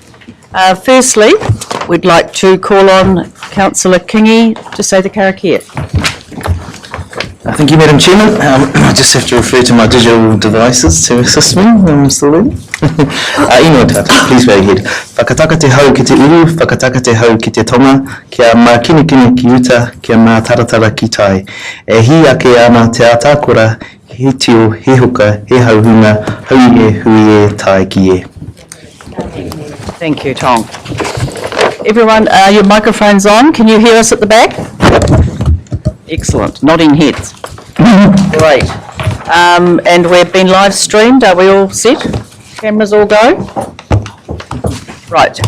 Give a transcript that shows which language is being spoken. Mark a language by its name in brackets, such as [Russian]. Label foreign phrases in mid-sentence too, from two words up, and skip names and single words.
[English] Firstly, we'd like to call on Councillor Kingy to say the karakia. Thank you, Madam Chairman. I just have to refer to my digital devices to assist me. I'm still there. Ino tata, please go ahead. [Māori] Whakataka te hau ki te uru, whakataka te hau ki te tonga, kia mā kinikini ki uta, kia mā taratara ki tai. E hi ake ana te atakora, he tio, he huka, he hauhunga, hui e tai ki e. [English] Thank you, Tong. Everyone, your microphone's on. Can you hear us at the back? Excellent. Nodding heads. Great. And we've been live streamed. Are we all set? Cameras all go? Right.